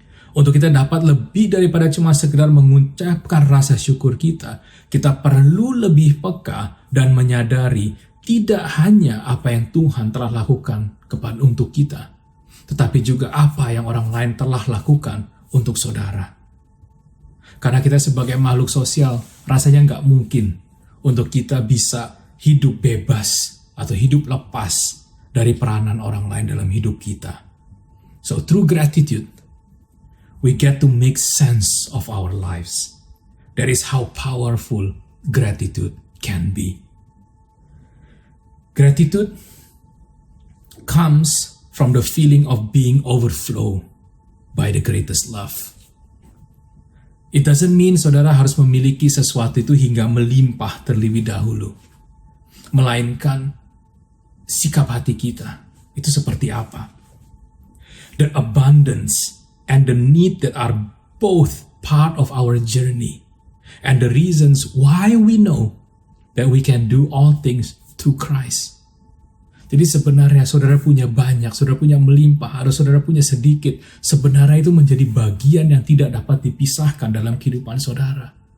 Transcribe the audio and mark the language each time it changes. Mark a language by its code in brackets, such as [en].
[id] Untuk kita dapat lebih daripada cuma sekedar mengucapkan rasa syukur kita perlu lebih peka dan menyadari tidak hanya apa yang Tuhan telah lakukan untuk kita, tetapi juga apa yang orang lain telah lakukan untuk saudara. Karena kita sebagai makhluk sosial, rasanya nggak mungkin untuk kita bisa hidup bebas atau hidup lepas dari peranan orang lain dalam hidup kita. [en] So through gratitude, we get to make sense of our lives. That is how powerful gratitude can be. Gratitude comes from the feeling of being overflow by the greatest love. It doesn't mean [id] saudara harus memiliki sesuatu itu hingga melimpah terlebih dahulu. Melainkan sikap hati kita itu seperti apa. [en] The abundance and the need that are both part of our journey. And the reasons why we know that we can do all things through Christ. [id] Jadi sebenarnya saudara punya banyak, saudara punya melimpah, atau saudara punya sedikit, sebenarnya itu menjadi bagian yang tidak dapat dipisahkan dalam kehidupan saudara.